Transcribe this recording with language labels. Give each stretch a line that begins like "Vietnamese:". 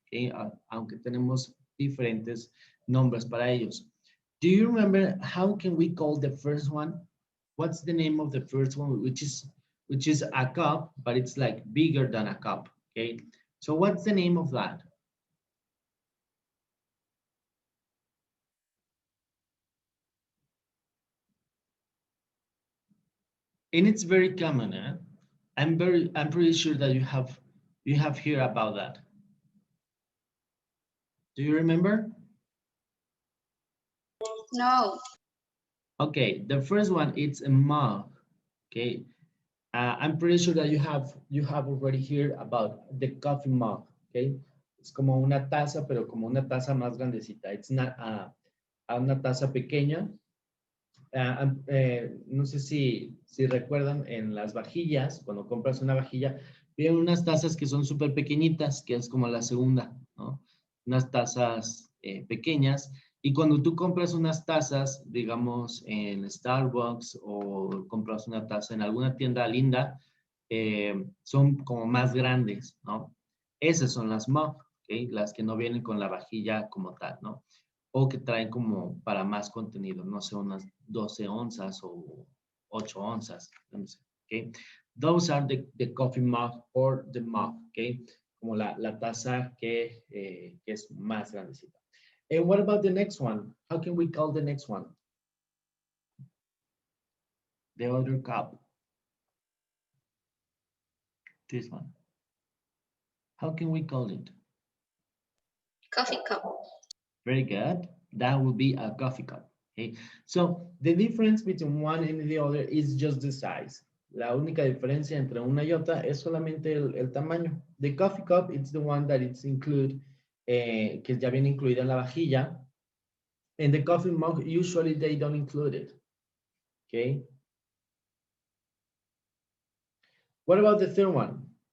Spanish: Okay, aunque tenemos diferentes nombres para ellos.
English: Do you remember how can we call the first one? What's the name of the first one, which is a cup, but it's like bigger than a cup, okay? So what's the name of that? And it's very common, eh? I'm pretty sure that you have heard about that. Do you remember? No. Okay, the first one, it's a mug, okay? I'm pretty sure that you have already heard about the coffee mug, okay?
Spanish: Es como una taza, pero como una taza más grandecita.
English: It's not
Spanish: una taza pequeña. No sé si recuerdan en las vajillas, cuando compras una vajilla, vienen unas tazas que son súper pequeñitas, que es como la segunda, ¿no? Unas tazas pequeñas. Y cuando tú compras unas tazas, digamos, en Starbucks o compras una taza en alguna tienda linda, son como más grandes, ¿no? Esas son las mug, ¿okay? Las que no vienen con la vajilla como tal, ¿no? O que traen como para más contenido, no sé, unas 12 onzas o 8 onzas, no sé, ¿okay?
English: Those are the coffee mug or the mug, ¿okay?
Spanish: Como la taza que es más grandecita.
English: And what about the next one? How can we call the next one? The other cup. This one. How can we call it? Coffee cup. Very good. That would be a coffee cup. Okay. So the difference between one and the other is just the size.
Spanish: La única diferencia entre una y otra es solamente el tamaño.
English: The coffee cup, it's the one that it's include,
Spanish: que ya viene incluida en la vajilla.
English: And the coffee mug, usually they don't include it. Okay. What about the third one?